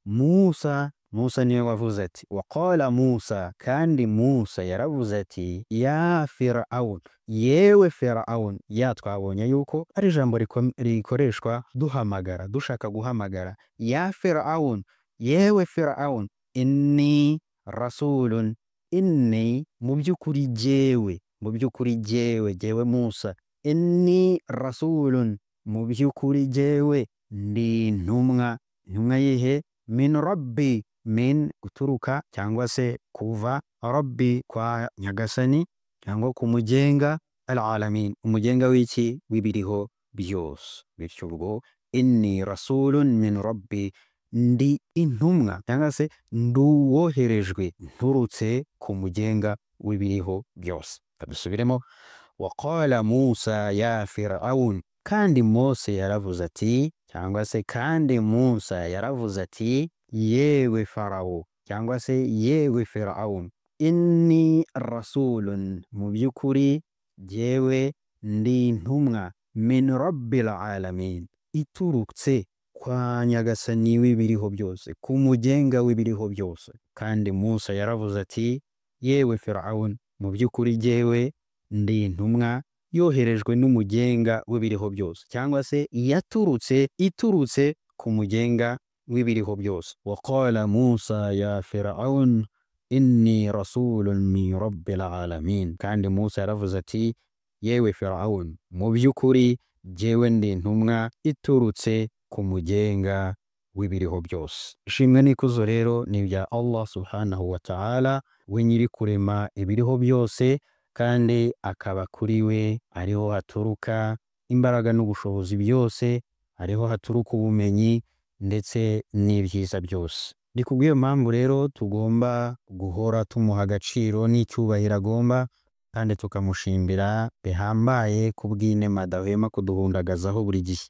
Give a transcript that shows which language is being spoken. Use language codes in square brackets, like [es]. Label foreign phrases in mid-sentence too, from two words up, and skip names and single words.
[rw] Musa niwe wavuze ati, [ar] وقال موسى, [rw] kandi Musa yaravuze ati, [ar] يا فرعون, [rw] yewe Fir'aun. Ya twabonye yuko ari ijambo rikoreshwa duhamagara, dushaka guhamagara. [ar] يا فرعون, [rw] yewe Fir'aun, [ar] إني رسول, [rw] inni mu by'ukuri jyewe Musa, [ar] إني رسول, [rw] mu by'ukuri jyewe ndi intumwa. Intumwa yihe? [ar] من ربي, [rw] min guturuka cyangwa se kuva, rabbi kwa nyagasani cyangwa kumugenga, al-alamin umugenga w'iki? W'ibiriho byose. Bityo ubwo [ar] إني رسول من ربي, [rw] ndi intumwa cyangwa se nduwoherejwe nturutse ku mugenga w'ibiriho byose. kabisubiremo [ar] وقال موسى يا فرعون [rw] kandi Mose yaravuze ati cyangwa se kandi Musa yaravuze ati yewe Farawo cyangwa se yewe Firaun [ar] إني رسول [rw] mu by'ukuri jyewe ndi intumwa [ar] من رب العالمين [rw] iturutse kwa nyagasani w'ibiriho byose ku mugenga w'ibiriho byose kandi Musa yaravuze ati yewe Firaun mu by'ukuri jyewe ndi intumwa yoherejwe n'umugenga w'ibiriho byose cyangwa se iturutse ku mugenga w'ibiriho byose [ar] وقال موسى يا فرعون إني رسول من رب العالمين [rw] kandi Musa yaravuze ati yewe Firaun mu by'ukuri jyewe ndi intumwa iturutse ku mugenga w'ibiriho byose. Ishimwe n'ikuzo rero ni ibya Allah [ar] سبحانه وتعالى [rw] we nyiri kurema ibiriho byose kandi akaba kuri we ariho haturuka imbaraga n'ubushobozi byose, ariho haturuka ubumenyi ndetse n'ibyiza byose. Ni kubw'iyo mpamvu rero tugomba guhora tumuha agaciro n'icyubahiro agomba kandi tukamushimbira bihambaye kubw'inema adahwema kuduhundagazaho buri gihe.